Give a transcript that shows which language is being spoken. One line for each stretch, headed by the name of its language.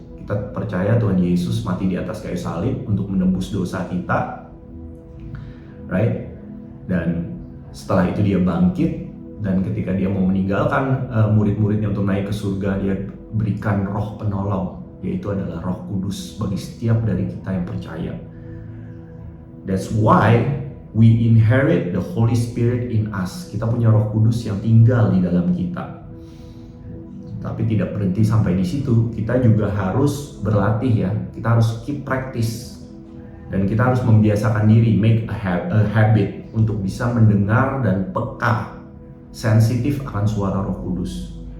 Indonesian: Kita percaya Tuhan Yesus mati di atas kayu salib untuk menebus dosa kita, right? Dan setelah itu dia bangkit, dan ketika dia mau meninggalkan murid-muridnya untuk naik ke surga, dia berikan roh penolong, yaitu adalah Roh Kudus bagi setiap dari kita yang percaya.
English: That's why we inherit the Holy Spirit in us.
Indonesian: Kita punya Roh Kudus yang tinggal di dalam kita. Tapi tidak berhenti sampai di situ, kita juga harus berlatih ya. Kita harus
English: keep practice,
Indonesian: dan kita harus membiasakan diri,
English: make a habit
Indonesian: untuk bisa mendengar dan peka, sensitif akan suara Roh Kudus.